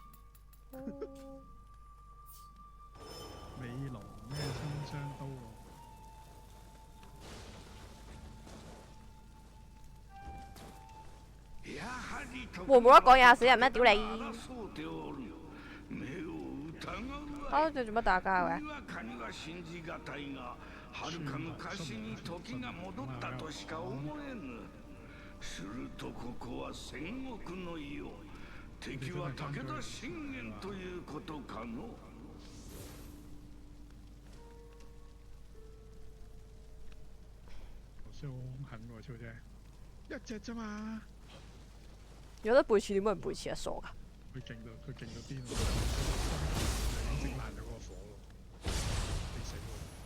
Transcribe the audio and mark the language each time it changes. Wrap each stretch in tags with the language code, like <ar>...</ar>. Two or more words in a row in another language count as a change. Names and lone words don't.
<yue>美龍咩新雙刀喎？會唔會得講嘢死人咩？屌你！啊！你做乜打交嘅？</yue> <ja>はるか昔に時が戻ったとしか思えぬ。するとここは戦国の世。敵は武田信玄ということかの。</ja> <yue>好兇狠喎，超姐，一隻啫嘛。有得背刺點會唔背刺啊？傻㗎！佢勁到癲喎，已經整爛咗嗰個火咯，你死喎！</yue>